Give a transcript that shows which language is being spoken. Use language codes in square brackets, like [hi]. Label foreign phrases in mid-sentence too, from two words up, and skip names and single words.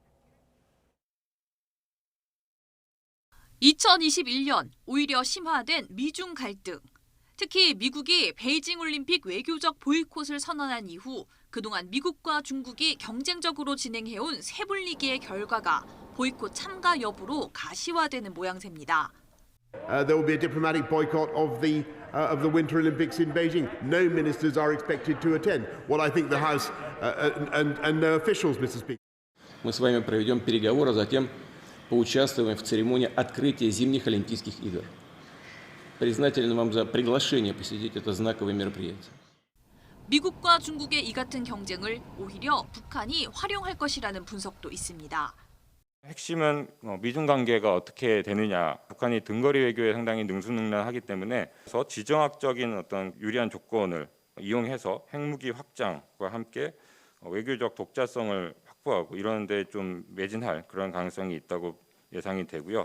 [ko] 2021년 오히려 심화된 미중 갈등. 특히 미국이 베이징 올림픽 외교적 보이콧을 선언한 이후 그동안 미국과 중국이 경쟁적으로 진행해온 세분리기의 결과가 보이콧 참가 여부로 가시화되는 모양새입니다. [en] There will be a diplomatic boycott of the Winter Olympics in Beijing. No ministers are expected to attend. What I think the House and no officials, Mr. Speaker. [ru] Мы с вами проведем переговоры, а затем поучаствуем в церемонии открытия зимних Олимпийских игр. Признателен вам за приглашение посетить это знаковое мероприятие. [ko] 미국과 중국의 이 같은 경쟁을 오히려 북한이 활용할 것이라는 분석도 있습니다. 핵심은 미중 관계가 어떻게 되느냐. 북한이 등거리 외교에 상당히 능수능란하기 때문에 그래서 지정학적인 어떤 유리한 조건을 이용해서 핵무기 확장과 함께 외교적 독자성을 확보하고 이런 데 좀 매진할 그런 가능성이 있다고 예상이 되고요.